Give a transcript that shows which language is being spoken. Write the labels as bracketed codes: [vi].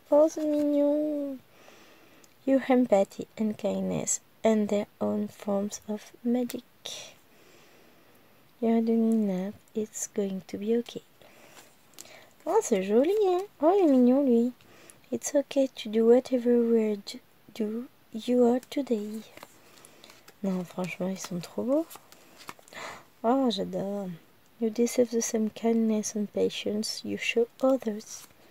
[fr] Oh, c'est mignon! [en] Your empathy and kindness and their own forms of magic. You're doing enough, it's going to be okay. [fr] Oh, c'est joli, hein? Oh, il est mignon, lui. [en] It's okay to do whatever weird you are today. [fr] Non, franchement, ils sont trop beaux. Oh, j'adore. [en] You deserve the same kindness and patience you show others.